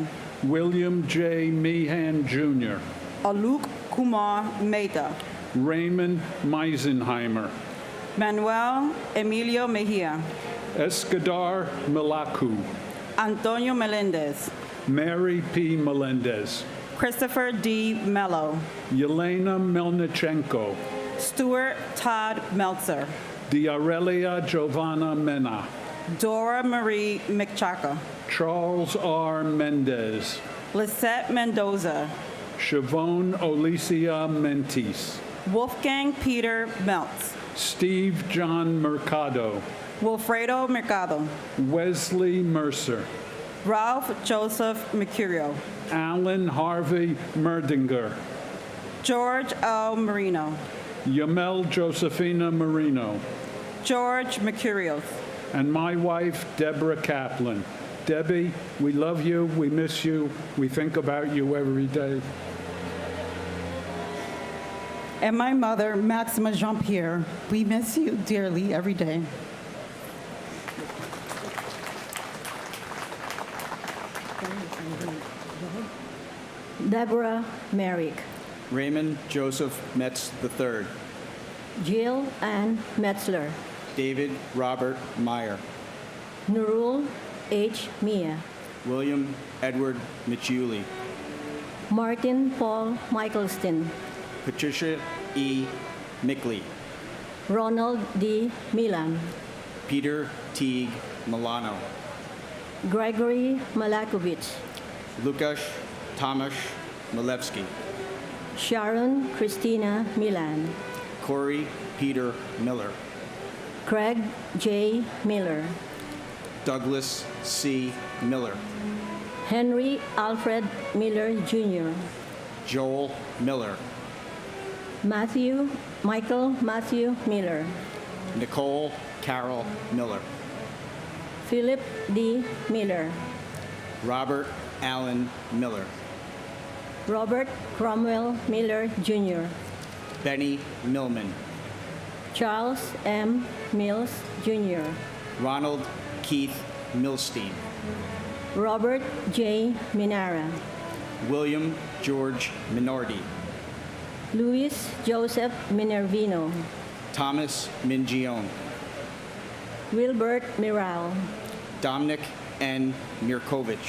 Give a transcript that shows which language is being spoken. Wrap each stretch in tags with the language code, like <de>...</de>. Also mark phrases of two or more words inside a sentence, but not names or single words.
<en>William J. Meehan, Jr. Aluk Kumar Mehta. Raymond Meisenheimer. Manuel Emilio Mejia. Escadar Milaku. Antonio Melendez. Mary P. Melendez. Christopher D. Mello. Yelena Melnichenko. Stuart Todd Meltzer. Diarelia Giovanna Mena. Dora Marie McChaka. Charles R. Mendez. Lisette Mendoza. Siobhan Olicia Mentis. Wolfgang Peter Meltz. Steve John Mercado. Wilfredo Mercado. Wesley Mercer. Ralph Joseph Mercurio. Alan Harvey Merdinger. George L. Marino. Yamel Josephina Marino. George Mercurios. And my wife, Deborah Kaplan. Debbie, we love you, we miss you, we think about you every day. And my mother, Maxima Jean-Pierre, we miss you dearly every day. Deborah Merrick. Raymond Joseph Metz III. Jill Ann Metzler. David Robert Meyer. Nurul H. Mia. William Edward Michuli. Martin Paul Michaelston. Patricia E. Mickley. Ronald D. Milan. Peter Teague Milano. Gregory Malakovich. Lukasz Tomasz Milewski. Sharon Christina Milan. Corey Peter Miller. Craig J. Miller. Douglas C. Miller. Henry Alfred Miller, Jr. Joel Miller. Michael Matthew Miller. Nicole Carol Miller. Philip D. Miller. Robert Allen Miller. Robert Cromwell Miller, Jr. Benny Millman. Charles M. Mills, Jr. Ronald Keith Milstein. Robert J. Minara. William George Minordi. Luis Joseph Minervino. Thomas Mingione. Wilbert Miral. Dominic N. Mirkovich.</en>